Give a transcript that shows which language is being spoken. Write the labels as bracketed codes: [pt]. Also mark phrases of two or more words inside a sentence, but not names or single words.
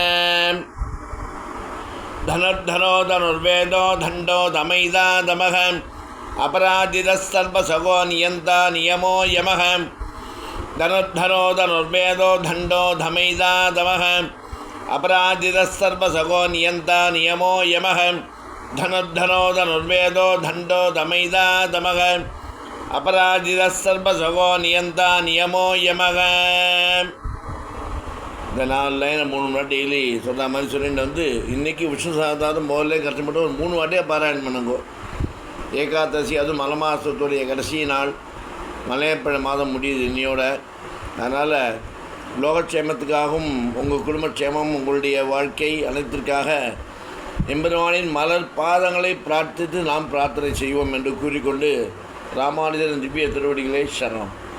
[sa] धनुर्धरो धनुर्वेदो धण्डो धमैदा दमः अपराजितः सर्वसगो नियन्ता नियमो यमः धनुर्धरो धनुर्वेदो धण्डो धमैदा दमः अपराजितः सर्वसगो नियन्ता नियमो यमः धनुर्धरो धनुर्वेदो धण्डो धमैदा दमः अपराजितः सर्वसगो नियन्ता नियमो यमः. [ta] இந்த 4 லைனை 3 வாட்டி டெய்லி சொல்கிற மாதிரி சொல்லிட்டு வந்து இன்றைக்கி விஷ்ணு சஹஸ்ரநாமம் முதல்ல கஷ்டப்பட்டு ஒரு 3 வாட்டியாக பாராயணம் பண்ணுங்கோ. ஏகாதசி அதுவும் மலை மாதத்துடைய கடைசி நாள், மலையப்பழ மாதம் முடியுது இன்னையோட. அதனால் லோகக்ஷேமத்துக்காகவும் உங்கள் குடும்பக்ஷேமம் உங்களுடைய வாழ்க்கை அனைத்திற்காக எம்பெருமானின் மலர் பாதங்களை பிரார்த்தித்து நாம் பிரார்த்தனை செய்வோம் என்று கூறிக்கொண்டு ராமானுஜரின் திவ்ய திருவடிகளே சரணம்.